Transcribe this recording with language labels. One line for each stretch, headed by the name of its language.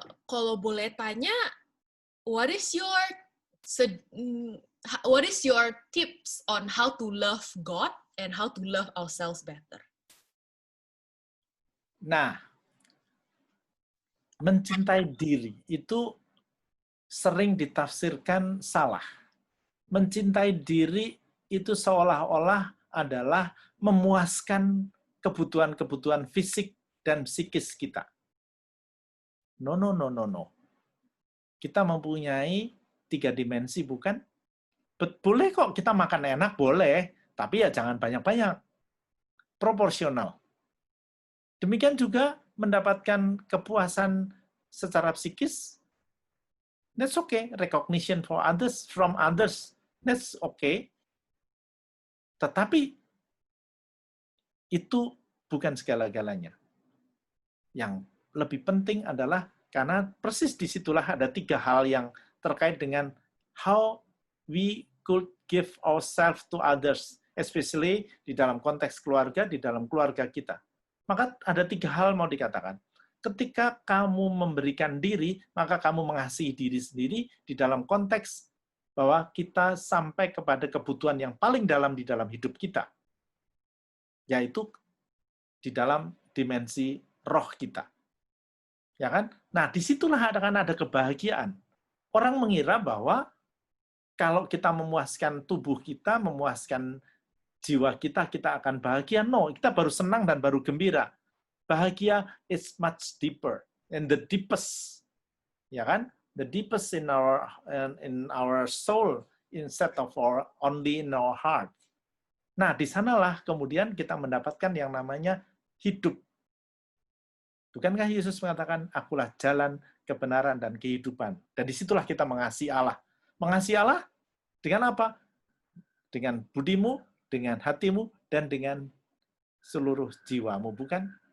Indonesian: Kalau boleh tanya,
English: what is your tips on how to love God and how to love ourselves better?
Indonesian: Nah, mencintai diri itu sering ditafsirkan salah. Mencintai diri itu seolah-olah adalah memuaskan kebutuhan-kebutuhan fisik dan psikis kita.
English: No.
Indonesian: Kita mempunyai 3 dimensi, bukan? Boleh kok kita makan enak, boleh. Tapi ya jangan banyak-banyak. Proporsional. Demikian juga mendapatkan kepuasan secara psikis,
English: that's okay. Recognition from others, that's okay.
Indonesian: Tetapi itu bukan segala-galanya. Yang lebih penting adalah karena persis disitulah ada 3 hal yang terkait dengan
English: how we could give ourselves to others,
Indonesian: especially di dalam konteks keluarga, di dalam keluarga kita. Maka ada 3 hal mau dikatakan. Ketika kamu memberikan diri, maka kamu mengasihi diri sendiri di dalam konteks bahwa kita sampai kepada kebutuhan yang paling dalam di dalam hidup kita, yaitu di dalam dimensi roh kita. Ya kan? Nah, disitulah akan ada kebahagiaan. Orang mengira bahwa kalau kita memuaskan tubuh kita, memuaskan jiwa kita, kita akan bahagia. No, kita baru senang dan baru gembira.
English: Bahagia is much deeper and the deepest,
Indonesian: ya kan?
English: The deepest in our soul instead of only in our heart.
Indonesian: Nah, di sanalah kemudian kita mendapatkan yang namanya hidup. Bukankah Yesus mengatakan, akulah jalan, kebenaran, dan kehidupan. Dan disitulah kita mengasihi Allah. Mengasihi Allah dengan apa? Dengan budimu, dengan hatimu, dan dengan seluruh jiwamu. Bukan?